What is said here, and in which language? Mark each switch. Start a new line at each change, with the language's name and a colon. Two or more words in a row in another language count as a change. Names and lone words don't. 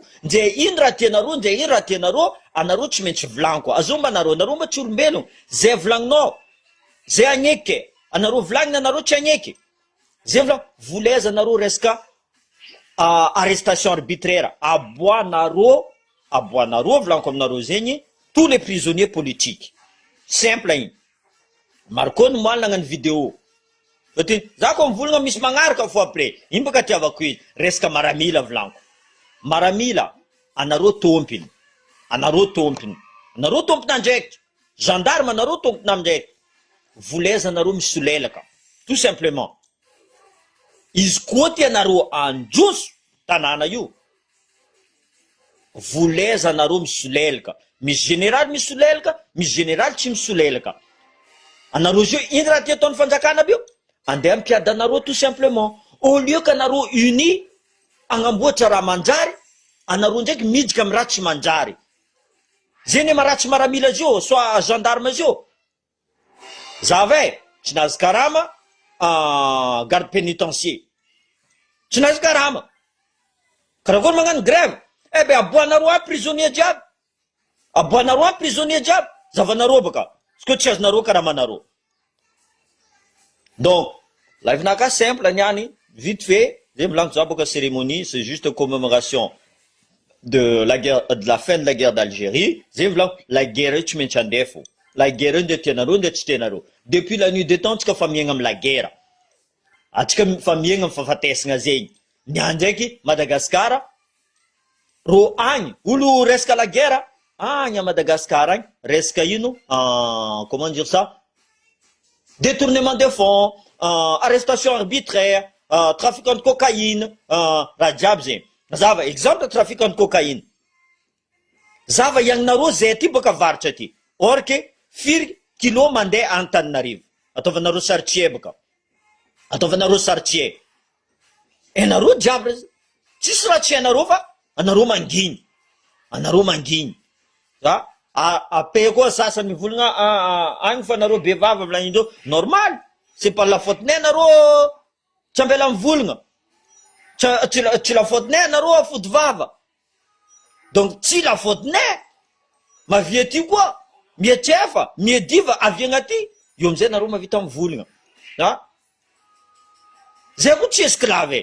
Malagasy: Nje ino raha tianareo, anareo tsy maintsy volaniko. Azomba anareo mba tsy olombelogno. Zay volagninao, zay agneky. Anareo volagnina anareo tsy agneky. Zay volaiza anareo resaka
French: arrestation arbitraire.
Malagasy: Aboanareo volaniko aminareo zegny,
French: tous les prisonniers politiques.
Malagasy: Simple igny. Marco ny moalina agnano vidéo. Za koa mivolagna misy magnaraka fo après. Iny baka tiavako izy. Resaka maramila volaniko. Maramila, anareo tompiny. Anareo tompiny andraiky. Gendarme anareo tompiny andraiky. Volaiza anareo misolelaka.
French: Tout simplement.
Malagasy: Izy koa tianareo androso tanàna io, voleza anareo misolelaka, misy général misolelaka, misy général tsy misolelaka. Anareo zio iny raha ty ataon'ny fanjakana bio, andeha ampiady anareo
French: tout simplement. Au lieu que
Malagasy: anareo uni agnamboatra raha manjary, anareo ndraiky midika amy raha tsy manjary. Zeny maratsy maramila zio, soit gendarme zio. Zave, tsy nazy karama,
French: garde pénitentiaire.
Malagasy: Tsy nazy karama. Karakory magnano grève. Eh be aboanareo aby prisonnier jiaby. Aboanareo aby prisonnier jiaby. Zavanareo baka. Ska tsy azonareo karamanareo. Donc, live naka simple niany,
French: vite fait,
Malagasy: zay milanko za boka
French: cérémonie, c'est juste commémoration de la guerre, de la fin de la guerre d'Algérie.
Malagasy: Zay milanko
French: la guerre
Malagasy: tsy maintsy andefo.
French: La guerre
Malagasy: nde tianareo nde tsy tianareo.
French: Depuis la nuit des temps
Malagasy: tsika fa miaigna amy
French: la guerre.
Malagasy: Atsika fa miaigna amy fahafatesagna zegny. Niany ndraiky Madagascar, ro agny, olo resaka
French: la guerre,
Malagasy: agny à Madagascar agny, resaka ino,
French: comment dire ça, détournement de fonds, arrestation arbitraire, trafiquant de cocaïne,
Malagasy: raha jiaby zegny. Zava, exemple
French: trafiquant de cocaïne.
Malagasy: Zava iagnareo zay ty boka varitra ty. Or que firy kilo mandeha Antananarivo. Ataovanareo sartier boka. Ataovanareo sartier. Enareo jiaby tsisy raha tsy hainareo fa anareo manginy. Anareo manginy. Ape koa sasany mivolagna agny fa anareo bevava volagnindreo normal.
French: C'est pas la faute
Malagasy: nay anareo tsy ambela mivolagna. Tsy
French: la faute
Malagasy: nay anareo afody vava. Donc tsy
French: la faute
Malagasy: nay. Mavia ty koa mietrefa, miediva avy agnaty, io amizay anareo mavita mivolagna. Zay koa tsy esclave.